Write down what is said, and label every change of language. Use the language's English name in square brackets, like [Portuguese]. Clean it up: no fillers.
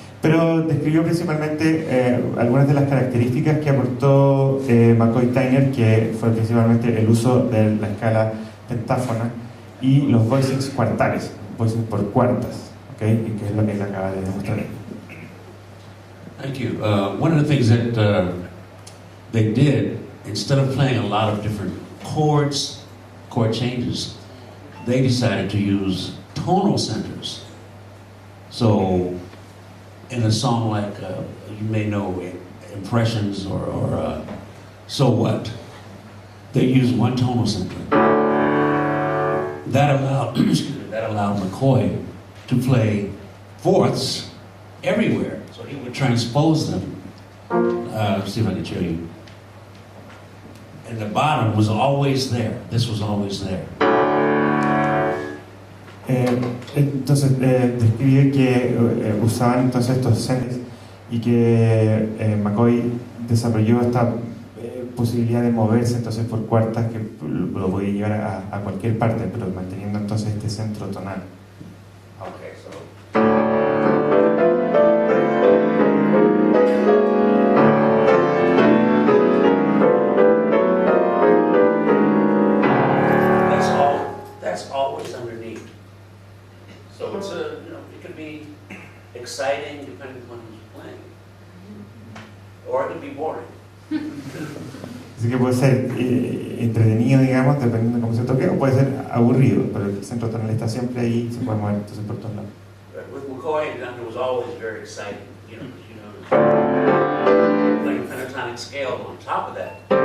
[Spanish] Pero describió principalmente algunas de las características que aportó McCoy Tyner, que fue principalmente el uso de la escala pentáfona y los voicings cuartales, voicings por cuartas, ¿okay? Y que es lo que él acaba de demostrar. [English] Thank you. One of the things that they did, instead of playing a lot of different chord changes, they decided to use tonal centers. So, in a song like, you may know Impressions or So What, they use one tonal center. That allowed McCoy to play fourths everywhere. So he would transpose them. Let's see if I can show you. And the bottom was always there. This was always there. [Spanish] Entonces describe que usaban entonces estos centers y que McCoy desarrolló esta posibilidad de moverse entonces por cuartas que lo podía llevar a cualquier parte, pero manteniendo entonces este centro tonal. [English] Okay, so. That's always underneath. So it's it could be exciting depending on who's playing, or it could be boring. [Spanish] Así que puede ser entretenido, digamos, dependiendo de cómo se toque, o puede ser aburrido, pero el centro tonal está siempre ahí y se puede mover entonces por todos lados. [English] With McCoy, it was always very exciting, playing pentatonic scale on top of that.